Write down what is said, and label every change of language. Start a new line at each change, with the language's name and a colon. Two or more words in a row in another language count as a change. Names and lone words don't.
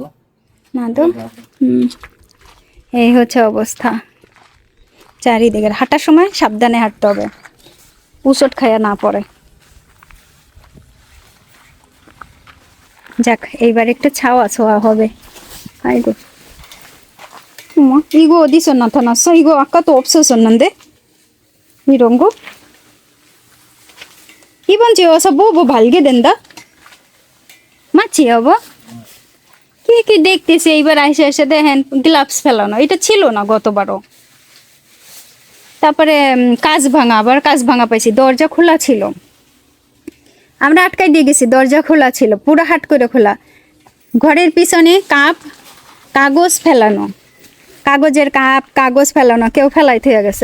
Bangla: না তো। এই হচ্ছে অবস্থা চারিদিকের। হাঁটার সময় সাবধানে হাঁটতে হবে, উচট খায়া না পড়ে। যাক, এইবার একটু ছাওয়া ছোয়া হবে।
Korean: 아이고. 어머, 이거 어디서 나타났어? 이거 아까도 없었었는데? 이런 거? 이번 주에 와서 뭐 발견된다? 맞지 여보?
Bangla: কি দেখতেছি এইবার আইসে এসে দেখেন গ্লাভস ফেলানো, এটা ছিল না গতবারও। তারপরে কাঁচ ভাঙা, আবার কাঁচ ভাঙা পাইছি, দরজা খোলা ছিল, আমরা আটকাই দিয়ে গেছি, দরজা খোলা ছিল, পুরো হাট করে খোলা। ঘরের পিছনে কাপ, কাগজ ফেলানো, কাগজের কাপ, কাগজ ফেলানো, কেউ ফেলাই থেকে গেছে।